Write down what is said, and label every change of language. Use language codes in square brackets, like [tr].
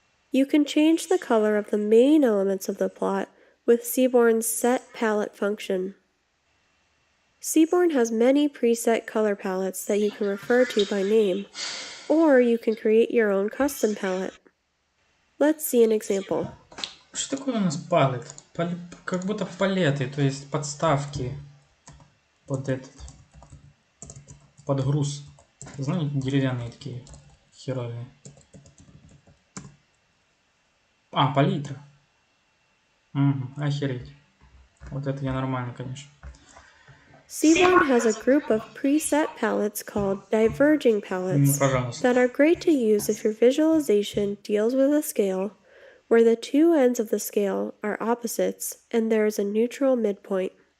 [en] You can change the color of the main elements of the plot with Seaborn's Set Palette function. Seaborn has many preset color palettes that you can refer to by name, or you can create your own custom palette. Let's see an example. [ru] Что такое у нас палет? Как будто палеты, то есть подставки под под груз. Знаете, деревянные такие херовые. Палитра. Охереть. Вот это я нормально, конечно. [en] Seaborn has a group of preset palettes called Diverging palettes that are great to use if your visualization deals with a scale where the two ends of the scale are opposites and there is a neutral midpoint.